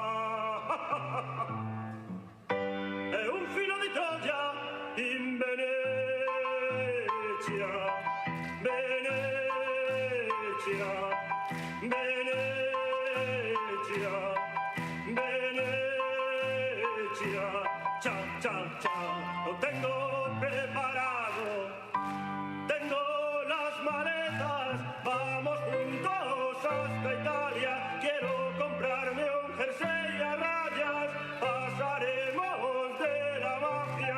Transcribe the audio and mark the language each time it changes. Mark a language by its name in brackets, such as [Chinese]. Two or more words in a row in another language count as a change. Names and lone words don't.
[Italian] È un filo di Troia in Venezia. Venezia. Venezia. Venezia. Cha, cha, cha. [Spanish] Lo tengo preparado. Tengo las maletas. Vamos juntos hasta Italia. Quiero comprarme un jersey a rayas. Pasaremos de la mafia.